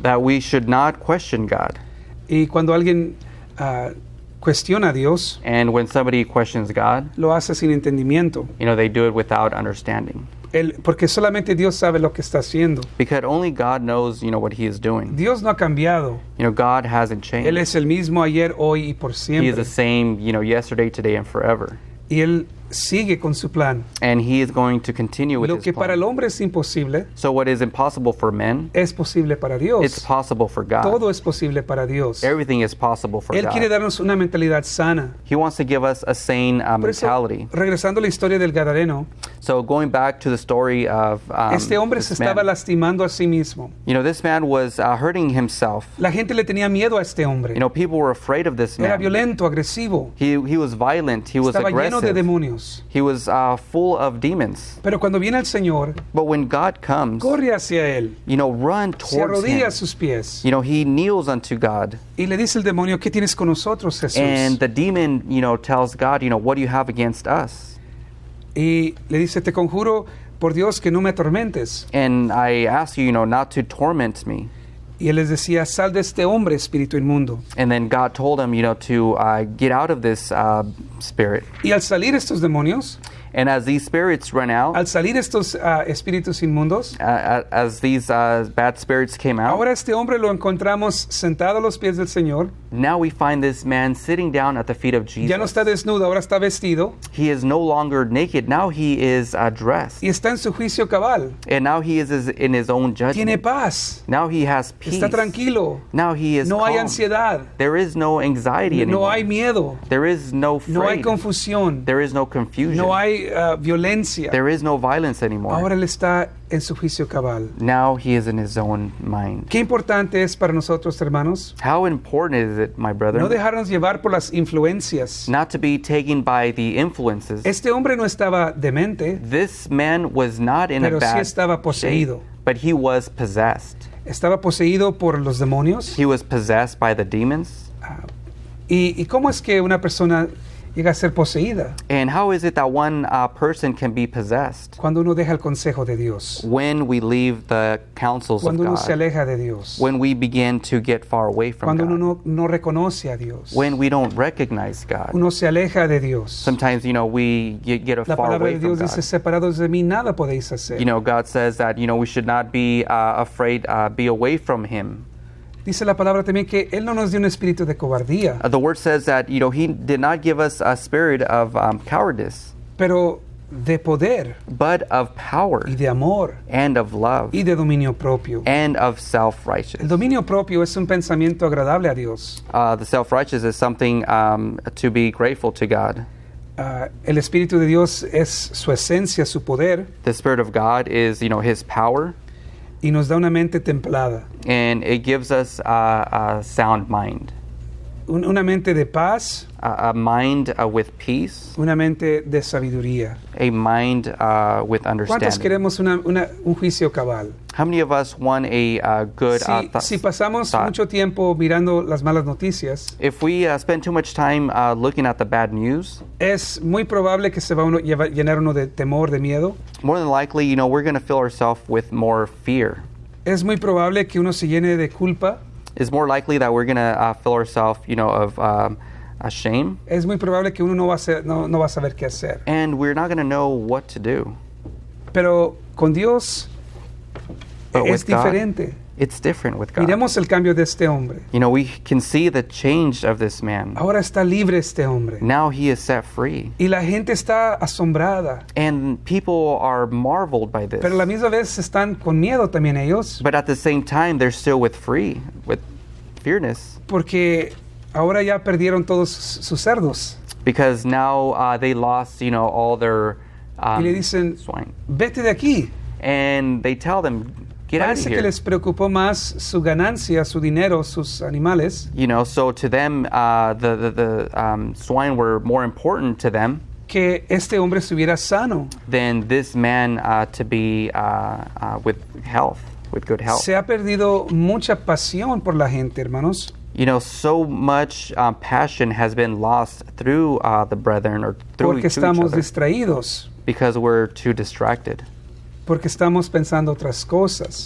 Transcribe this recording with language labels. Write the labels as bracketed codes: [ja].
[en] that we should not question God. [es] Y cuando alguien cuestiona a Dios, [en] And when somebody questions God, [es] lo hace sin entendimiento. [en] they do it without understanding. [es] Porque solamente Dios sabe lo que está haciendo. [en] Because only God knows, what He is doing. [es] Dios no ha cambiado. [en] God hasn't changed. [es] Él es el mismo ayer, hoy y por [en] He is [es] siempre. [en] the same, yesterday, today, and forever. [es] Y Él sigue con su plan. [en] And He is going to continue with [es] Lo [en] His [es] que para [en] plan. [es] el hombre es imposible, [en] So what is impossible for men, [es] es posible para Dios. [en] it's possible for God. [es] Todo es posible para Dios. [en] Everything is possible for [es] Él quiere [en] God. [es] darnos una mentalidad sana. [en] He wants to give us a sane [es] Por eso, [en] mentality. [es] regresando a la historia del Gadareno, [en] So going back to the story of [es] este hombre se [en] this [es] estaba [en] man. [es] lastimando a sí mismo. [en] This man was hurting himself. [es] La gente le tenía miedo a este hombre. [en] People were afraid of this [es] Era [en] man. [es] violento, agresivo. [en] He was violent. He was [es] Estaba lleno de [en] aggressive. [es] demonios. [en] He was full of demons. [es] Pero cuando viene el Señor, [en] But when God comes, [es] corre hacia Él, [en] run [es] se [en] towards [es] arrodilla [en] Him. [es] a sus pies [en] He kneels unto God. [es] y le dice el demonio, ¿qué tienes con nosotros, Jesús? [en] And the demon, tells God, what do you have against us? [es] Y le dice, te conjuro por Dios que no me atormentes. [en] And I ask you, not to torment me. [es] Y él les decía, sal de este hombre, espíritu inmundo. [en] And then God told him, to get out of this spirit. [es] Y al salir estos demonios, [en] And as these spirits run out, [es] al salir estos espíritus inmundos, [en] as these bad spirits came out, [es] ahora este hombre lo encontramos sentado a los pies del Señor. [en] now we find this man sitting down at the feet of Jesus. [es] Ya no está desnudo, ahora está vestido [en] He is no longer naked. Now he is dressed. [es] y está en su juicio cabal. [en] And now he is in his own [es] Tiene [en] judgment. [es] paz, [en] Now he has peace. [es] está tranquilo, [en] Now he is [es] no hay [en] calm. [es] ansiedad, [en] There is no anxiety [es] no [en] anymore. [es] hay miedo, [en] There is no [es] no hay [en] afraid. [es] confusión, [en] There is no confusion. [es] no hay violencia. [en] There is no violence anymore. [es] Ahora él está en su juicio cabal. [en] Now he is in his own mind. [es] Qué importante es para nosotros, hermanos, [en] How important is it, my brother, [es] no dejarnos llevar por las influencias. [en] not to be taken by the influences? [es] Este hombre no estaba demente, [en] This man was not in [es] pero [en] a [es] sí [en] bad [es] estaba [en] shape, [es] poseído. [en] but he was possessed. [es] Estaba poseído por los demonios. [en] He was possessed by the demons. [es] ¿Y cómo es que una persona llega a ser poseída? [en] And how is it that one person can be possessed? [es] Cuando uno deja el consejo de Dios, [en] When we leave the counsels of [es] cuando uno se [en] God, [es] aleja de Dios, [en] when we begin to get far away from [es] cuando uno [en] God, [es] no reconoce a Dios, [en] when we don't recognize God. [es] uno se aleja de Dios. [en] Sometimes, we get [es] La [en] far [es] palabra [en] away [es] de [en] from [es] Dios dice, [en] God. [es] separados de mí nada podéis hacer. [en] God says that, we should not be afraid, be away from Him. [es] Dice la palabra también que Él no nos dio un espíritu de cobardía, [en] The Word says that, He did not give us a spirit of cowardice, [es] pero de poder [en] but of power [es] y de amor [en] and of love [es] y de dominio propio. [en] and of [es] El [en] self-righteous. [es] dominio propio es un pensamiento agradable a Dios. [en] The self-righteous is something to be grateful to God. [es] El Espíritu de Dios es su esencia, su poder, [en] The Spirit of God is, His power, [es] y nos da una mente templada, [en] and it gives us a sound mind, [es] una mente de paz, [en] a mind with peace, [es] una mente de sabiduría. [en] a mind with [es] ¿Cuántos [en] understanding. [es] queremos un juicio cabal? [en] How many of us want a good [es] Si pasamos [en] thought? [es] mucho tiempo mirando las malas noticias, [en] If we spend too much time looking at the bad news, [es] es muy probable que se va uno llenar uno de temor, de miedo. [en] more than likely, we're going to fill ourselves with more fear. [es] Es muy probable que uno se llene de culpa. [en] It's more likely that we're going to fill ourselves, of shame, [es] Es muy probable que uno no va a saber qué hacer. [en] and we're not going to know what to do. [es] Pero con Dios [en] But [es] es [en] with God, [es] diferente. [en] it's different with God. [es] Miremos el cambio de este hombre. [en] We can see the change of this man. [es] Ahora está libre este hombre. [en] Now he is set free. [es] Y la gente está asombrada. [en] And people are marveled by this. [es] Pero a la misma vez están con miedo también ellos. [en] But at the same time, they're still with fearness. [es] Porque ahora ya perdieron todos sus cerdos. [en] Because now they lost, all their [es] Y le dicen, [en] swine. [es] vete de aquí. [en] And they tell them, get out of [es] Parece que [en] here. [es] les preocupó más su ganancia, su dinero, sus animales, [en] So to them, the swine were more important to them [es] que este hombre estuviera sano. [en] than this man to be with health, with good health. [es] Se ha perdido mucha pasión por la gente, hermanos, [en] So much passion has been lost through the brethren or through [es] porque [en] to each [es] estamos [en] other [es] distraídos, [en] because we're too distracted, [es] porque estamos pensando otras cosas.